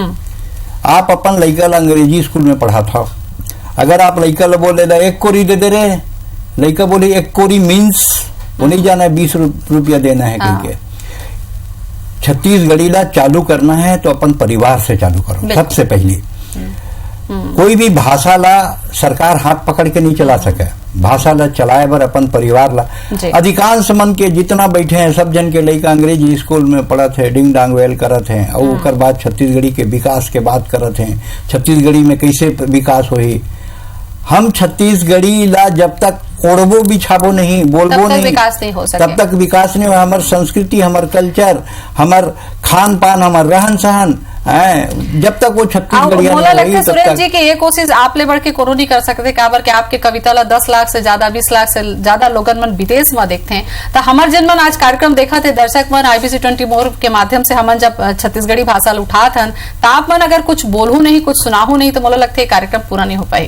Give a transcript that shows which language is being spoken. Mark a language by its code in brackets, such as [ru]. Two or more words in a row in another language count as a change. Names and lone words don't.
[hne] आप अपन लड़का ला अंग्रेजी स्कूल में पढ़ा था, अगर आप लड़का ला बोले ला 1 कोरी दे दे रहे, लड़का बोले 1 कोरी मीन्स वो नहीं जाना है 20 रुपया देना है कह के। छत्तीसगढ़ी ला चालू करना है तो अपन परिवार से चालू करो सबसे पहले। कोई भी भाषा ला सरकार हाथ पकड़ के नहीं चला सके, भाषा ला चलाए बर अपन परिवार ला। अधिकांश मन के जितना बैठे हैं सब जन के लड़का अंग्रेजी स्कूल में पढ़त है, डिंग डांग वेल करत हैं और ओकर बाद छत्तीसगढ़ी के विकास के बात करत हैं, छत्तीसगढ़ी में कैसे विकास होही। हम छत्तीसगढ़ी ला जब तक ओढ़बो बिछाबो नहीं बोलबो नहीं विकास नहीं हो सके, तब तक विकास नहीं हो। हमार संस्कृति हमार कल्चर हमार खान पान हमार रहन सहन जब तक वो छत्तीसगढ़िया नहीं होगी सुरेंद्र जी की ये कोशिश आप ले बढ़ के कोनो नहीं कर सकते काबर के आपके कविता ला 10 लाख से ज्यादा 20 लाख से ज्यादा लोगन मन विदेश में देखते हैं। तो हमार जन मन आज कार्यक्रम देखा थे दर्शक मन IBC 24 के माध्यम से हमन जब छत्तीसगढ़ी भाषा उठा थन तो आप मन अगर कुछ बोलू नहीं कुछ सुनाहू नहीं तो मुझे लगता है कार्यक्रम पूरा नहीं हो पाई।